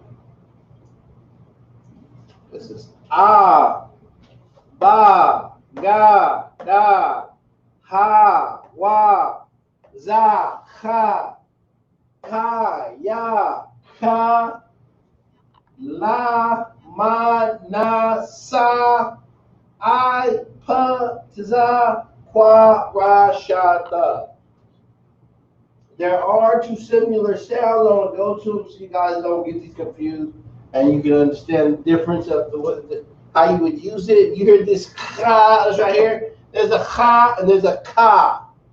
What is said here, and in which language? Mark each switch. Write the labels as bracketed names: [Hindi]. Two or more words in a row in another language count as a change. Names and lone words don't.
[English] This is [Aramaic] ba, ga, da, ha, wa, za, ha, ka, ya, ka, la, ma, na, sa, I, pa, za, qua, ra, sha, ta. [English] There are two similar sounds. I'm going to go to them so you guys don't get these confused and you can understand the difference of how you would use it. You hear this ka, that's right here. There's a ha and there's a ka.